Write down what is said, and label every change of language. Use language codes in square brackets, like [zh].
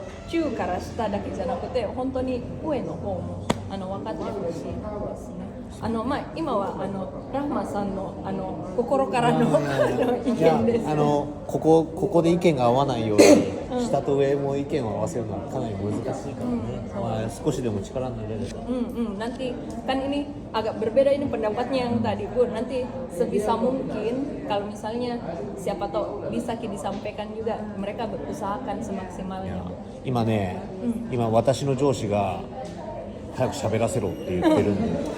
[ja] 中から下だけじゃなくて本当に上の方も分かってほしいですね。今はラフマさんの心からの意見です。ここで意見が合わないように、下と上も意見を合わせるのはかなり難しいからね。少しでも力になれれば。 [id] Nanti kan ini agak berbeda ini pendapatnya yang tadi Bu. Nanti sebisa mungkin kalau misalnya siapa tahu bisa disampaikan juga mereka berusahakan semaksimalnya. [ja] 今私の上司が早く喋らせろって言ってるんで。